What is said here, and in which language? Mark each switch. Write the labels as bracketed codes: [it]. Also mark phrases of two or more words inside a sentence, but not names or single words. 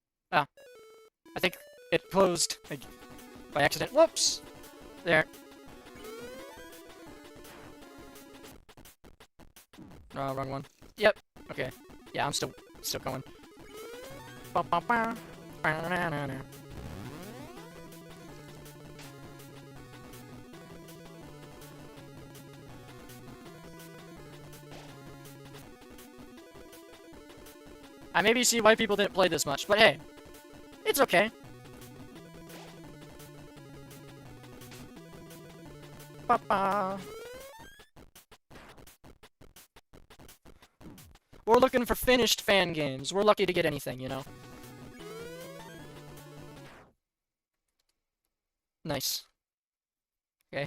[en] Ah, I think it closed by accident. Whoops! There. Oh, wrong one. Yep. Okay. Yeah, I'm still going. Ba, ba, ba. Ba-na-na-na-na. I maybe see why people didn't play this much, but hey, it's okay. Ba-ba. We're looking for finished fan games. We're lucky to get anything, you know? Nice. Okay.